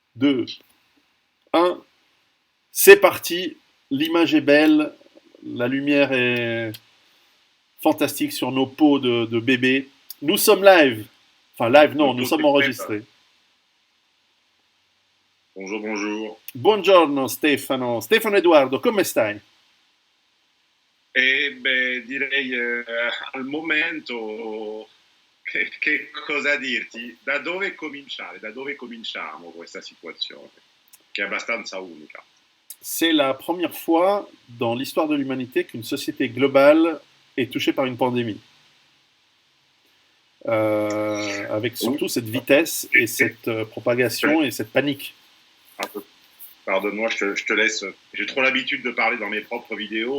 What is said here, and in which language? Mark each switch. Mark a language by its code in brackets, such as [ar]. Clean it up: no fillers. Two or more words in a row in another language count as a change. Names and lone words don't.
[fr] 2, 1. C'est parti. L'image est belle. La lumière est fantastique sur nos peaux de bébés. Nous sommes live. Enfin, live, non, nous Auto sommes Pepe. enregistrés. Bonjour, bonjour. [it] Buongiorno Stefano. Stefano Edoardo, come stai? E beh, direi al momento che cosa dirti? Da dove cominciare? Da dove cominciamo questa situazione? Che è abbastanza unica. [fr] C'est la première fois dans l'histoire de l'humanité qu'une société globale est touchée par une pandémie. Avec Oui. surtout cette vitesse et cette propagation et cette panique. Pardonne-moi, je te laisse. J'ai trop l'habitude de parler dans mes propres vidéos.